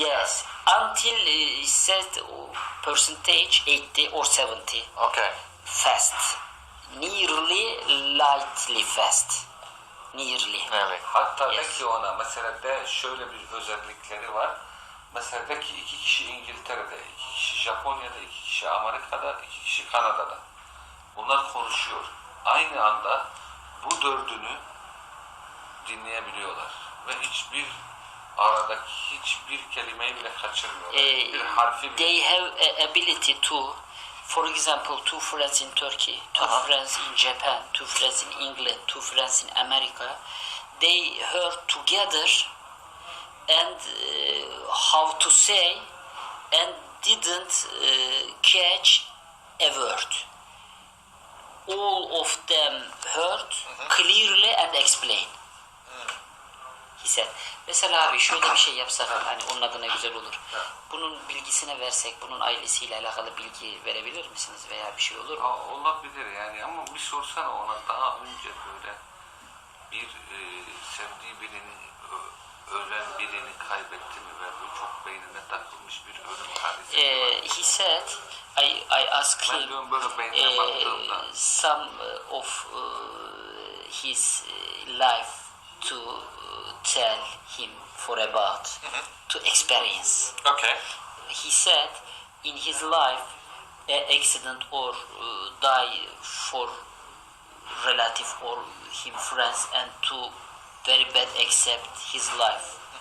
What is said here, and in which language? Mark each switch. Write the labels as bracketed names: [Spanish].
[English] Yes, until he said percentage 80 or 70 Okay. fast, nearly lightly fast, nearly. Nearly. [Turkish] Hatta de [English] Yes. [Turkish] ki ona mesela de şöyle bir özellikleri var. Mesela de ki 2 kişi İngiltere'de, 2 kişi Japonya'da, 2 kişi Amerika'da, 2 kişi Kanada'da. Bunlar konuşuyor. Aynı anda bu dördünü dinleyebiliyorlar. Ve hiçbir aradaki hiçbir kelimeyi bile kaçırmıyorlar. Bir harfi bile. [English] They have a ability to, for example, two friends in Turkey, two friends in Japan, two friends in England, two friends in America. They heard together and how to say and didn't catch a word. All of them heard clearly and explain. He said. [Turkish] Mesela abi şöyle bir şey yapsak hani onun adına güzel olur. Bunun bilgisine versek, bunun ailesiyle alakalı bilgi verebilir misiniz veya bir şey olur mu? Olabilir yani ama bir sorsana ona daha önce böyle bir sevdiği birini ölen birini kaybetti mi ve bu çok beynine takılmış bir ölüm hadisesi var. [English] He said, I asked [Turkish] Ben [English] him [Turkish] diyorum böyle beynine baktığımda [English] some of his life to tell him for about to experience. Okay. He said in his life accident or die for relative or him friends and to very bad accept his life.